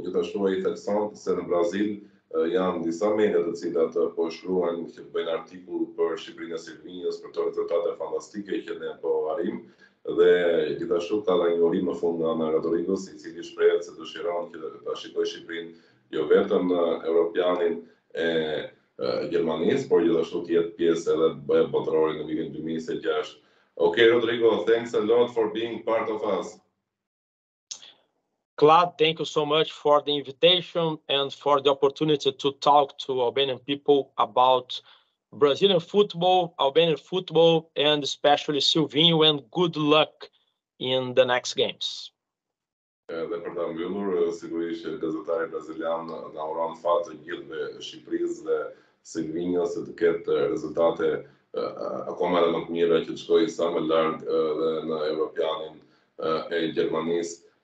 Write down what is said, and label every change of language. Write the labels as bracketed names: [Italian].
[Albanian] Gjithashtu ai thekson se në Brazil janë disa media të cilat po shkruajnë që bëjnë artikull për Shqipërinë e Silvinjës, për të rezultate fantastike që ne po arrim, dhe gjithashtu ka dhe një urim në fund nga ana Rodrigos, i cili shprehet se dëshiron që ta shikojë Shqipërinë jo vetëm në Europianin e Gjermanisë, por gjithashtu të jetë pjesë edhe Botërorit në vitin 2026. [English] Okay, Rodrigo, thanks a lot for being part of us. Claude, thank you so much for the invitation and for the opportunity to talk to Albanian people about Brazilian football, Albanian football, and especially Silvinho, and good luck in the next games. [Albanian] Dhe për ta mbyllur, sigurisht që gazetari brazilian na uron fat të gjithëve Shqipërisë dhe Silvinjos se të ketë rezultate akoma edhe më të mira, që të shkojë sa më larg dhe në Europianin e Gjermanisë.